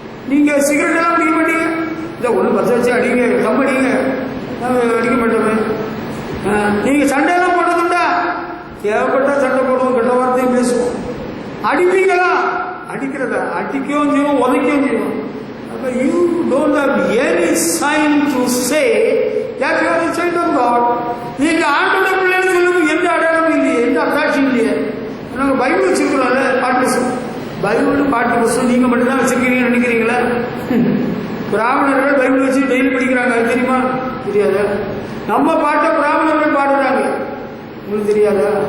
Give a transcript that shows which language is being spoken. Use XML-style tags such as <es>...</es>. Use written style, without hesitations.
<ta>நீங்க சிகரெட் எல்லாம் பிடிக்க மாட்டீங்க. இதை ஒன்று பற்ற வச்சு அடிங்க, கம் அடிங்க, அடிக்க மாட்டோமே. நீங்க சண்டையெல்லாம் போட்டதுண்டா? தேவைப்பட்டா சண்டை போடுவோம், கெட்ட வார்த்தையும் பேசுவோம். அடிப்பீங்களா? அடிக்கிறதா? அடிக்கவும் செய்வோம், உதைக்கவும் செய்வோம். அப்ப</ta> <en>you don't have any sign to say that you are a child of God.</en> <ta>நீங்க ஆண்டோட பிள்ளைன்னு சொல்லுங்க. எந்த அடையாளமும் இல்லையே, எந்த அத்தாட்சியும் இல்லையே. நாங்கள் பைபிள் வச்சிருக்கிறோம்ல, பாட்டிசம் பைபிள் பாட்டு புஸ்தகம் நீங்கள் மட்டும்தான் வச்சுருக்கீங்கன்னு நினைக்கிறீங்களா? பிராமணர்கள் பைபிள் வச்சு டெய்லி படிக்கிறாங்க, அது தெரியுமா? தெரியாதா? நம்ம பாட்டை பிராமணர்கள் பாடுறாங்க, உங்களுக்கு தெரியாதா?</ta>